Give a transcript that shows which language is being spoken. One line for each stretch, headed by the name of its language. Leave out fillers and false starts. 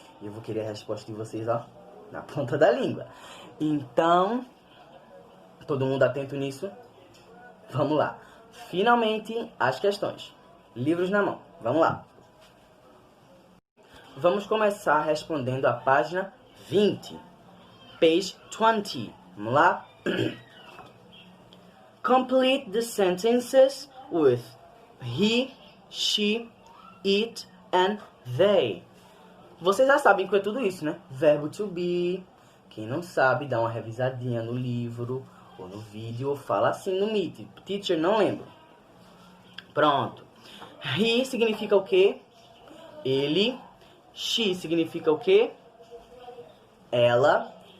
Portuguese: E eu vou querer a resposta de vocês, ó, na ponta da língua. Então, todo mundo atento nisso? Vamos lá. Finalmente, as questões. Livros na mão. Vamos lá. Vamos começar respondendo a página 20.
English: Page 20.
Portuguese: Vamos lá?
English: Complete the sentences with he, she, it and they.
Portuguese: Vocês já sabem que é tudo isso, né? Verbo to be. Quem não sabe, dá uma revisadinha no livro ou no vídeo ou fala assim no Meet. Teacher, não lembro. Pronto. He significa o quê? Ele. She significa o quê? Ela.